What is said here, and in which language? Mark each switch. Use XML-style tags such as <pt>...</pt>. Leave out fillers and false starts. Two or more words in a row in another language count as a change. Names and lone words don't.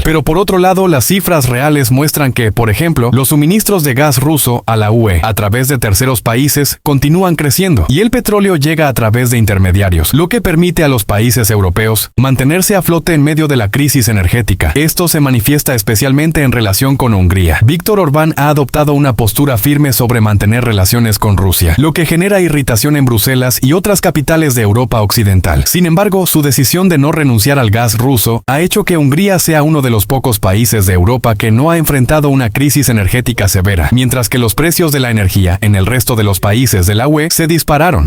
<es>Pero por otro lado, las cifras reales muestran que, por ejemplo, los suministros de gas ruso a la UE a través de terceros países continúan creciendo y el petróleo llega a través de intermediarios, lo que permite a los países europeos mantenerse a flote en medio de la crisis energética. Esto se manifiesta especialmente en relación con Hungría. Viktor Orbán ha adoptado una postura firme sobre mantener relaciones con Rusia, lo que genera irritación en Bruselas y otras capitales de Europa Occidental. Sin embargo, su decisión de no renunciar al gas ruso ha hecho que Hungría sea uno de los pocos países de Europa que no ha enfrentado una crisis energética severa, mientras que los precios de la energía en el resto de los países de la UE se dispararon.</es>